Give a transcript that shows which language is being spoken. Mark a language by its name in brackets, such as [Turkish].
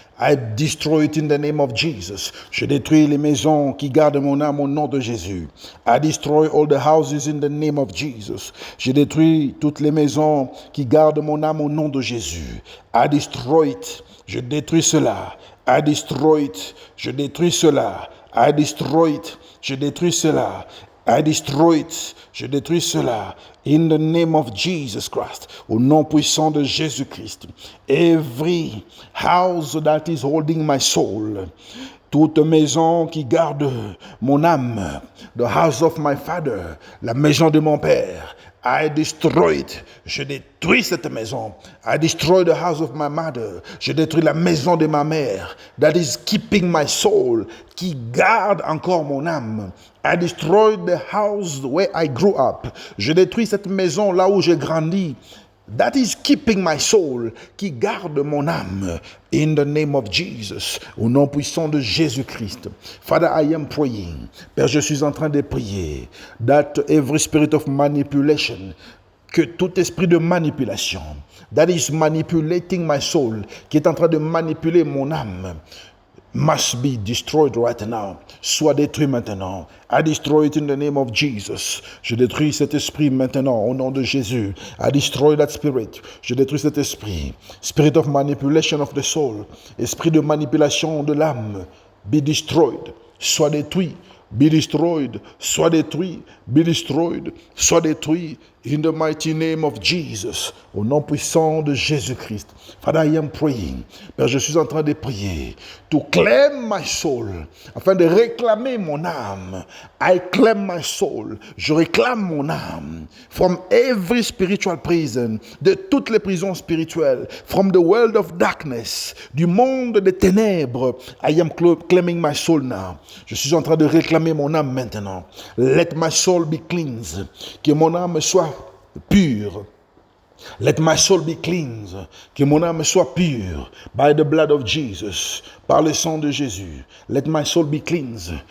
[English] I destroy it in the name of Jesus. [French] Je détruis les maisons qui gardent mon âme au nom de Jésus. [English] I destroy all the houses in the name of Jesus. [French] Je détruis toutes les maisons qui gardent mon âme au nom de Jésus. [English] I destroy it. [French] Je détruis cela. [English] I destroy it. [French] Je détruis cela. [English] I destroy it. [French] Je détruis cela. [English] I destroy it. [French] Je détruis cela. [English] In the name of Jesus Christ. [French] Au nom puissant de Jésus-Christ. [English] Every house that is holding my soul. [French] Toute maison qui garde mon âme. [English] The house of my father. [French] La maison de mon père. [English] I destroy it. [French] Je détruis cette maison. [English] I destroy the house of my mother. [French] Je détruis la maison de ma mère. [English] That is keeping my soul. [French] Qui garde encore mon âme. [English] I destroy the house where I grew up. [French] Je détruis cette maison là où j'ai grandi. [English] that is keeping my soul, [French] qui garde mon âme, [English] in the name of Jesus, [French] au nom puissant de Jésus-Christ. [English] Father, I am praying. [French] Père, je suis en train de prier, [English] that every spirit of manipulation, [French] que tout esprit de manipulation, [English] that is manipulating my soul, [French] qui est en train de manipuler mon âme, [English] must be destroyed right now. [French] Soit détruit maintenant. [English] I destroy it in the name of Jesus. [French] Je détruis cet esprit maintenant au nom de Jésus. [English] I destroy that spirit. [French] Je détruis cet esprit. [English] Spirit of manipulation of the soul. [French] Esprit de manipulation de l'âme. [English] Be destroyed. [French] Soit détruit. Be destroyed. Soit détruit. Be destroyed. Soit détruit. [English] In the mighty name of Jesus. [French] Au nom puissant de Jésus-Christ. [English] Father, I am praying. [French] Père, je suis en train de prier. [English] To claim my soul. [French] Afin de réclamer mon âme. [English] I claim my soul. [French] Je réclame mon âme. [English] From every spiritual prison. [French] De toutes les prisons spirituelles. [English] From the world of darkness. [French] Du monde des ténèbres. [English] I am claiming my soul now. [French] Je suis en train de réclamer mon âme maintenant. [English] Let my soul be cleansed. [French] Que mon âme soit pure. [English] Let my soul be cleansed. [French] Que mon âme soit pure. [English] By the blood of Jesus. [French] Par le sang de Jésus. [English] Let my soul be cleansed.